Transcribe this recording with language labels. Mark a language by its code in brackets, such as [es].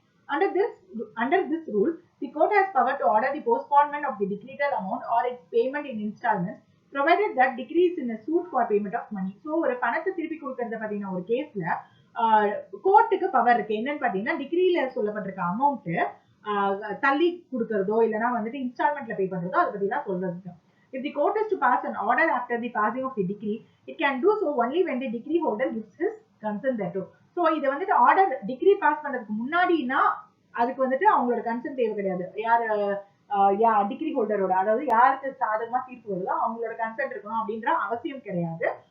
[en] Under this rule, the court has power to order the postponement of the decretal amount or its payment in installments, provided that decree is in a suit for payment of money. [ta] So ஒரு பணத்தை திருப்பி கொடுக்கறத பாத்தீங்கன்னா ஒரு கேஸ்ல கோர்ட்டுக்கு power இருக்கு. என்னன்னு பாத்தீங்கன்னா டிகிரியில சொல்லப்பட்டிருக்க அமௌண்ட் தள்ளி கொடுக்கறதோ இல்லைன்னா வந்துட்டு இன்ஸ்டால்மெண்ட்ல பே பண்றதோ அதை பத்தி தான் சொல்றது. [en] If the court is to pass an order after the passing of the decree, it can do so only when the decree holder gives his consent thereto. [ta] So இது வந்துட்டு ஆர்டர் டிகிரி பாஸ் பண்றதுக்கு முன்னாடினா அதுக்கு வந்துட்டு அவங்களோட consent தேவை கிடையாது. யார் degree ஹோல்டரோட, அதாவது யாருக்கு சாதகமா தீர்ப்பு வருதோ அவங்களோட கன்சென்ட் இருக்கணும் அப்படின்ற அவசியம் கிடையாது.